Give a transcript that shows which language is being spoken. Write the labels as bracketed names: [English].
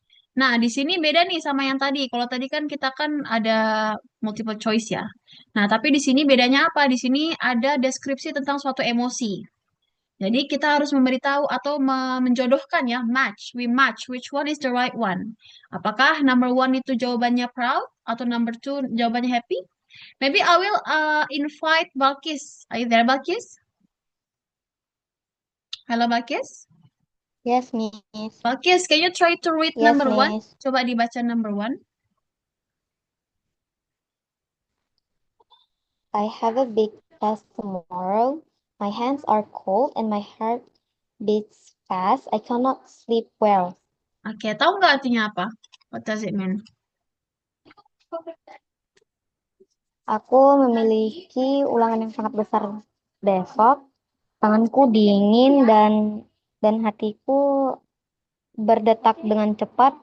[Indonesian] Nah, di sini beda nih sama yang tadi. Kalau tadi kan kita kan ada multiple choice ya. Nah, tapi di sini bedanya apa? Di sini ada deskripsi tentang suatu emosi. Jadi kita harus memberitahu atau menjodohkan ya, match. [English] We match which one is the right one. [Indonesian] Apakah number one itu jawabannya proud atau number two jawabannya happy? [English] Maybe I will invite Balkis. Are you there, Balkis? Hello, Balkis. Yes, Miss. Balkis, can you try to read Yes, number one? Miss. [Indonesian] Coba dibaca number one. [English] I have a big test tomorrow. My hands are cold and my heart beats fast. I cannot sleep well. [Indonesian] Oke, tahu nggak artinya apa? [English] What does it mean? [Indonesian] Aku memiliki ulangan yang sangat besar besok. Tanganku dingin dan hatiku berdetak dengan cepat.